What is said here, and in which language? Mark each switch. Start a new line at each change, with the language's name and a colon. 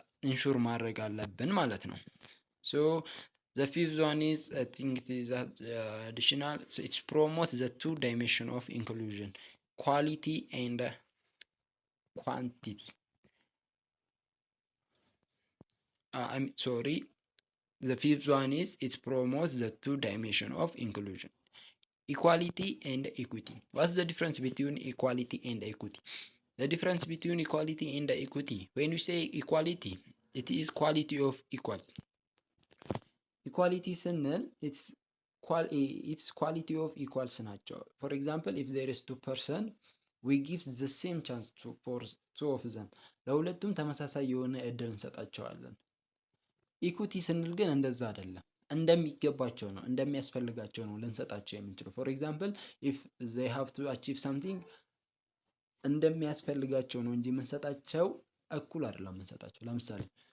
Amharic: ኢንሹር ማድረግ አለብን ማለት ነው።
English: ሶ the fifth one is I think it is additional, so it promotes the two dimension of inclusion, quality and quantity. I'm sorry, the fifth one is it promotes the two dimension of inclusion, equality and equity. What's the difference between equality and equity? The difference between equality and equity, when we say equality, it is quality of equal.
Amharic: ኢኳሊቲ ስንል
English: ኢትስ ኳሊቲ ኦፍ ኢኳልስ
Amharic: ናቸው።
English: ፎር ኤግዛምፕል ኢፍ ዜር ኢዝ ቱ ፐርሰን ዊ ጊቭስ ዘ ሴም ቻንስ ፎር ቱ ኦፍ ዘም፣
Amharic: ለሁለቱም ተመሳሳይ የሆነ እድል እንሰጣቸዋለን። ኢኩቲ ስንል ግን እንደዛ አይደለም፣ እንደሚገባቸው ነው፣ እንደሚያስፈልጋቸው ነው ልንሰጣቸው የምንችለው።
English: ፎር ኤግዛምፕል ኢፍ ዜይ ሃቭ ቱ አቺቭ ሳምቲንግ
Amharic: እንደሚያስፈልጋቸው ነው እንጂ የምንሰጣቸው እኩል አይደለም የምንሰጣቸው። ለምሳሌ